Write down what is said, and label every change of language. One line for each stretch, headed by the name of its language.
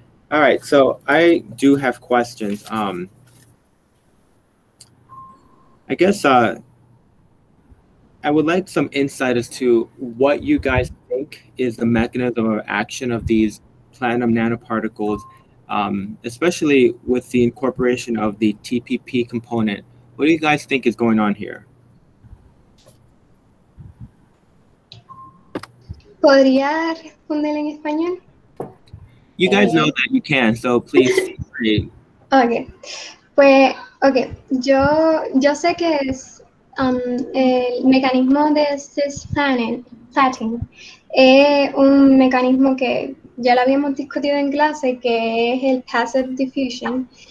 English: All right, so I do have questions. I guess I would like some insight as to what you guys think is the mechanism of action of these platinum nanoparticles, especially with the incorporation of the TPP component. What do you guys think is going on here?
Spanish: ¿Podría responder en español?
English: You guys know that you can, so please feel free.
Spanish: Ok, pues, ok, yo sé que es el mecanismo de cisplatin es un mecanismo que ya lo habíamos discutido en clase, que es el passive diffusion.